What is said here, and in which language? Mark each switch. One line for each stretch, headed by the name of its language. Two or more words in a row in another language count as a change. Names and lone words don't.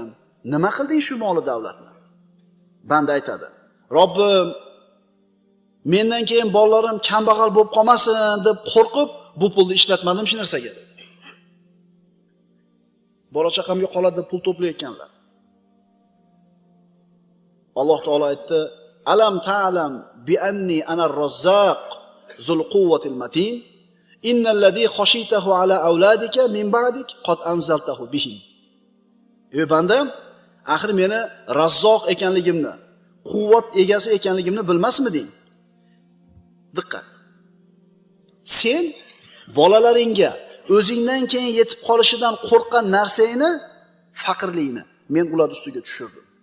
Uzbek: Nima qilding shu mol va davlatni?" Banda aytadi: "Robbim, mendan keyin bolalarim kambag'al bo'lib qolmasin deb qo'rqib, bu pulni ishlatmadim shu narsaga" dedi. Bola chaqamga qoladi deb pul to'playotganlar. Alloh taolo aytdi:
Arabic: "ألم تعلم بأني أنا الرزاق ذو القوة المتين. إن الذي خشيته على أولادك من بعدك قد أنزلته بهم."
Uzbek: Ey bandam, axir meni Razzoq ekanligimni, quvvat egasi ekanligimni bilmasmiding? Diqqat. Sen bolalaringga o'zingdan keyin yetib qolishidan qo'rqqan narsangni, faqirlikni men ular ustiga tushirdim.